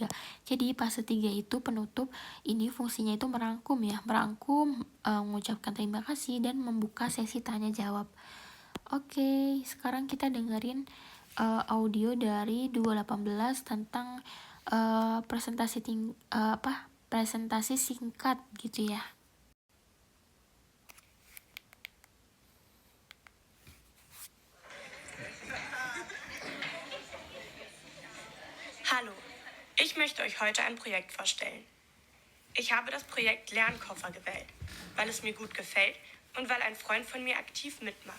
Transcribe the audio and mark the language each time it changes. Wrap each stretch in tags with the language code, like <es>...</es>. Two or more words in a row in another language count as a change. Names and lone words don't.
<id>Jadi fase 3 itu penutup, ini fungsinya itu merangkum ya, mengucapkan terima kasih dan membuka sesi tanya jawab. Oke, sekarang kita dengerin audio dari 2018 tentang presentasi singkat gitu ya.</id> <de>Hallo, ich möchte euch heute ein Projekt vorstellen. Ich habe das Projekt Lernkoffer gewählt, weil es mir gut gefällt und weil ein Freund von mir aktiv mitmacht.</de>